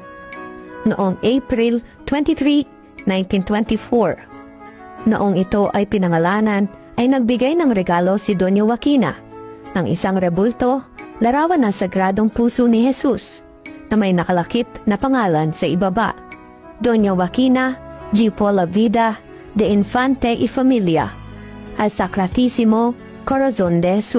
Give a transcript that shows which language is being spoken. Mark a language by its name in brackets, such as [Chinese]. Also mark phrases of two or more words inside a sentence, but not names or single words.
[Filipino] Noong April 23, 1924, noong ito ay pinangalanan, ay nagbigay ng regalo si Doña Joaquina ng isang rebulto, larawan ng Sagradong Puso ni Jesus, na may nakalakip na pangalan sa ibaba, Doña Joaquina G. [Spanish] Paula Vida de Infante y Familia, al Sacratísimo Corazón de Jesus.